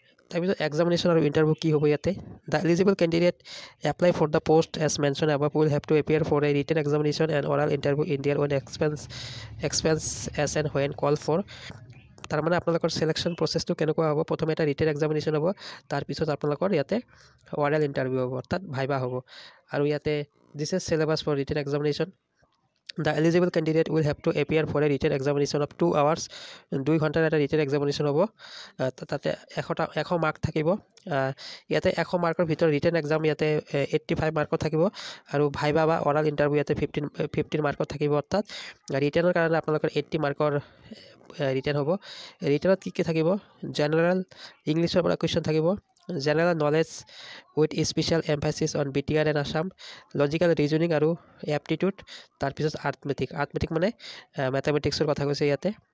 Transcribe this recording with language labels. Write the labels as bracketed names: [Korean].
[Assamese] তাৰপিছত এক্সামিনেশ্যন আৰু ইণ্টাৰভিউ কি হ'ব ইয়াতে। [English] The eligible candidate apply for the post as mention above will have to appear for a written examination and oral interview in their own expense as and when call for. [Assamese] তাৰমানে আপোনালোকৰ selection প্ৰচেছটো কেনেকুৱা হ'ব, প্ৰথমে এটা ৰিটেন এক্সামিনেশ্যন হ'ব, তাৰপিছত আপোনালোকৰ ইয়াতে অৰেল ইণ্টাৰভিউ হ'ব, অৰ্থাৎ ভাইবা হ'ব। আৰু ইয়াতে [English] This is syllabus for written examination. The eligible candidate will have to appear for a written examination of 2 hours, [Assamese] 2 ঘণ্টাৰ এটা ৰিটেন এক্সামিনেশ্যন হ'ব। তাতে 100 মাৰ্ক থাকিব। ইয়াতে 100 মাৰ্কৰ ভিতৰত ৰিটেন এক্সাম ইয়াতে 85 মাৰ্কত থাকিব, আৰু ভাইবা বা অৰাল ইণ্টাৰভিউ ইয়াতে 15 মাৰ্কত থাকিব। অৰ্থাৎ ৰিটেনৰ কাৰণে আপোনালোকৰ 80 মাৰ্কৰ ৰিটেন হ'ব। ৰিটেনত কি কি থাকিব, জেনেৰেল ইংলিছৰ পৰা কুৱেশ্যন থাকিব, general knowledge with special এমফাচিছ on BTR and Assam, logical reasoning আৰু এপ্টিটিউড, তাৰপিছত আৰ্থমেটিক মানে মেথামেটিক্সৰ কথা কৈছে ইয়াতে।